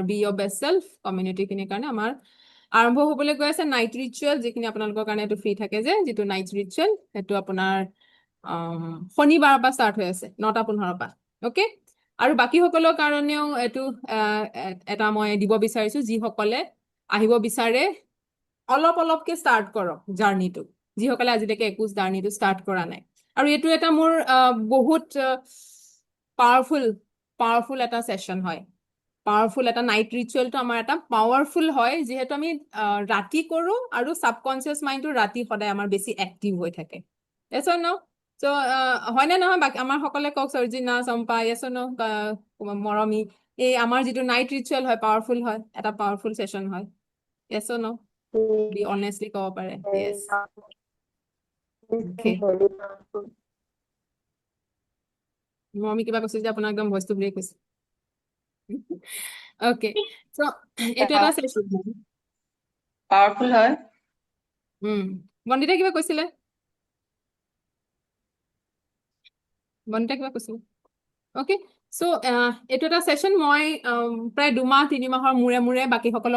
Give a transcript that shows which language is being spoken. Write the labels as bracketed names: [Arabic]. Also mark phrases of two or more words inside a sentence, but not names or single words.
[Assamese] বি ইয়ৰ বেষ্ট চেল্ফ কমিউনিটিখিনিৰ কাৰণে আমাৰ আৰম্ভ হ'বলৈ গৈ আছে [English] night ritual [Assamese] যিখিনি আপোনালোকৰ কাৰণে এইটো ফ্ৰী থাকে যে যিটো [English] night ritual [Assamese] সেইটো আপোনাৰ শনিবাৰৰ পৰা ষ্টাৰ্ট হৈ আছে 9:15 পৰা অ'কে আৰু বাকীসকলৰ কাৰণেও এইটো এটা মই দিব বিচাৰিছো যিসকলে আহিব বিচাৰে অলপকে ষ্টাৰ্ট কৰক জাৰ্ণিটো যিসকলে আজিলৈকে একো জাৰ্ণিটো ষ্টাৰ্ট কৰা নাই আৰু এইটো এটা মোৰ বহুত পাৱাৰফুল এটা ছেশ্যন হয় পাৱাৰফুল এটা [English] night ritualটো [Assamese] আমাৰ এটা পাৱাৰফুল হয় যিহেতু আমি ৰাতি কৰো আৰু [English] subconscious mindটো [Assamese] ৰাতি সদায় আমাৰ বেছি এক্টিভ হৈ থাকে [English] yes or no [Assamese] চ' হয়নে নহয় বাকী আমাৰ সকলে কওক সৰ্জিনা চম্পা [English] yes or no [Assamese] মৰমী এই আমাৰ যিটো [English] night ritual [Assamese] হয় পাৱাৰফুল হয় এটা পাৱাৰফুল ছেশ্যন হয় [English] yes or no be honestly [Assamese] ক'ব পাৰে [English] yes okay [Assamese] মৰমী কিবা কৈছে যে আপোনাৰ একদম ভইচটো ব্ৰেক হৈছে [English] okay so' [Assamese] এইটো এটা ছেশ্যন পাৱাৰফুল হয় বন্দিতা কিবা কৈছিলে [English] okay so' [Assamese] এইটো এটা ছেশ্যন মই প্ৰায় 2 মাহ 3 মাহৰ মূৰে মূৰে বাকীসকলৰ